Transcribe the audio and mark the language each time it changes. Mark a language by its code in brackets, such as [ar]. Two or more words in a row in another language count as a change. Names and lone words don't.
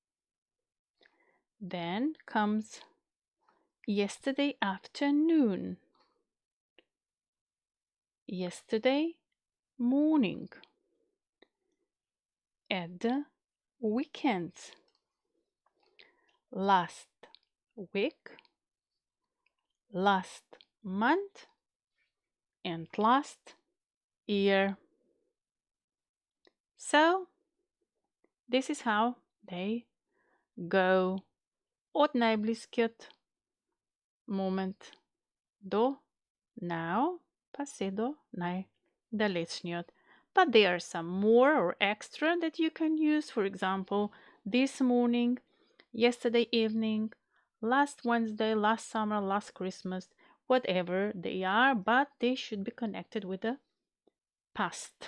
[en] Then comes yesterday afternoon, yesterday morning, at the weekends, last week, last month, and last year. So, this is how they go. [mk] От најблискиот момент до now, па се до најдалечниот. [en] But there are some more or extra that you can use. For example, this morning, yesterday evening, last Wednesday, last summer, last Christmas, whatever they are, but they should be connected with the past.